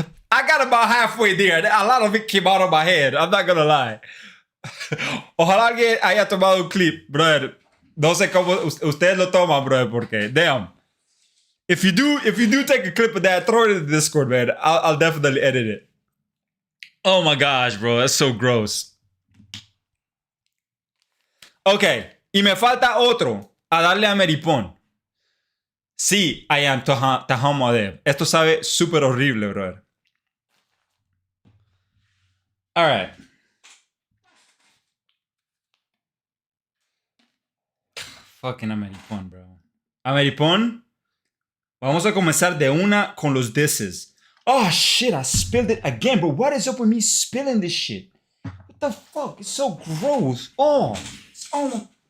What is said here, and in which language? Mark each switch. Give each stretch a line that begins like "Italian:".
English: I got about halfway there. A lot of it came out of my head. I'm not gonna lie.
Spanish: Ojalá que haya tomado un clip, brother. No sé cómo ustedes lo toman, brother, porque damn.
English: If you do take a clip of that, throw it in the Discord, man. I'll definitely edit it. Oh my gosh, bro, that's so gross.
Spanish: Ok, y me falta otro a darle a Meripón. Sí,
English: I am
Spanish: Tahamadeb. Esto sabe súper horrible, brother.
English: All right.
Spanish: Fucking Ameripón, bro. Ameripón. Vamos a comenzar de una con los disses.
English: Oh, shit, I spilled it again. But what is up with me spilling this shit? What the fuck? It's so gross. Oh. Oh.